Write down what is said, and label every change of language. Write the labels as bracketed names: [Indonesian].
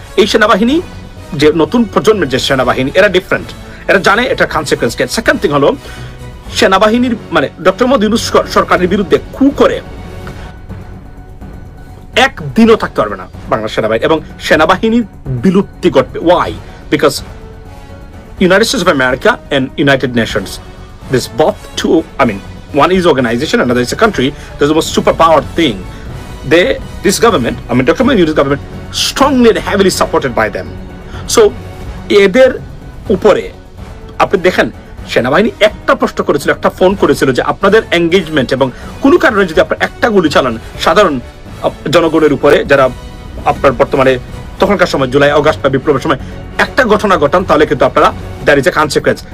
[Bangla] এই সেনাবাহিনী যে নতুন প্রজন্মের যে সেনাবাহিনী এরা ডিফারেন্ট, এরা জানে এটা কনসিকুয়েন্স কে। সেকেন্ড থিং হলো সেনাবাহিনীর মানে ডক্টর মোহাম্মদ ইউনূস সরকারের বিরুদ্ধে কু করে একদিনও থাকতে পারবে না বাংলাদেশ সেনাবাহিনী, এবং সেনাবাহিনীর বিলুপ্তি ঘটবে। Y? [English] Because United States of America and United Nations, this both two, I mean, one is organization, another is a country. There's the most superpowered thing. This government, I mean, Dr. Mohamed government, strongly and heavily supported by them. [Bangla] So, এদের উপরে আপনি দেখেন সেনাবাহিনী একটা প্রশ্ন করেছিল, একটা phone করেছিল যে আপনাদের এঙ্গেজমেন্ট এবং কোনো কারণে যদি আপনার একটা গুলি চালান সাধারণ জনগণের উপরে, যারা আপনার বর্তমানে তখনকার সময় জুলাই অগাস্ট বা বিপ্লবের সময় একটা ঘটনা ঘটান, তাহলে কিন্তু আপনারা [English] There is a consequence.